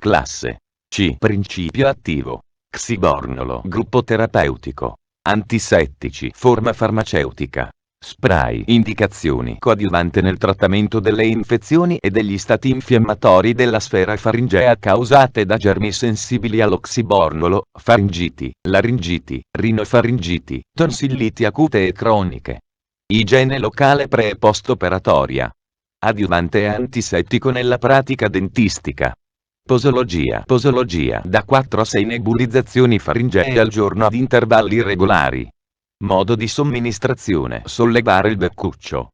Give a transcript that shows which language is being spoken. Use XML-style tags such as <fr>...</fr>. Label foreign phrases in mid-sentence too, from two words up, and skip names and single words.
<it>Classe C. Principio attivo. Xibornolo. Gruppo terapeutico. Antisettici. Forma farmaceutica. Spray. Indicazioni. Coadiuvante nel trattamento delle infezioni e degli stati infiammatori della sfera faringea causate da germi sensibili all'oxibornolo, faringiti, laringiti, rinofaringiti, tonsilliti acute e croniche. Igiene locale pre- e post-operatoria. Adiuvante antisettico nella pratica dentistica. Posologia. Posologia da 4 a 6 nebulizzazioni faringee al giorno ad intervalli regolari. Modo di somministrazione. Sollevare il beccuccio.</it>